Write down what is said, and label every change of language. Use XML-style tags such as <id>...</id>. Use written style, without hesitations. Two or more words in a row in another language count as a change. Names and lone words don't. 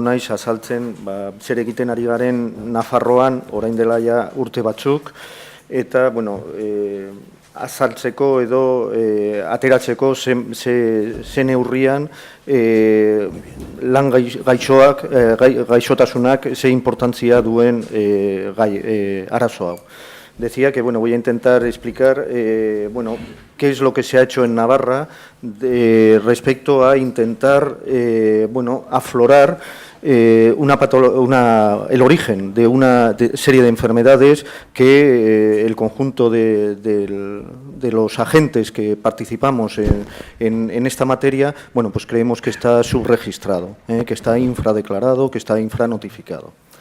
<eu>naiz azaltzen zer egiten ari garen Nafarroan orain dela ja urte batzuk, eta azaltzeko edo ateratzeko ze neurrian lan gaixotasunak ze importantzia duen arazo hau.</eu> <es>Decía que voy a intentar explicar qué es lo que se ha hecho en Navarra respecto a intentar aflorar el origen de una serie de enfermedades que el conjunto de los agentes que participamos en esta materia, pues creemos que está subregistrado, que está infradeclarado, que está infranotificado.</es>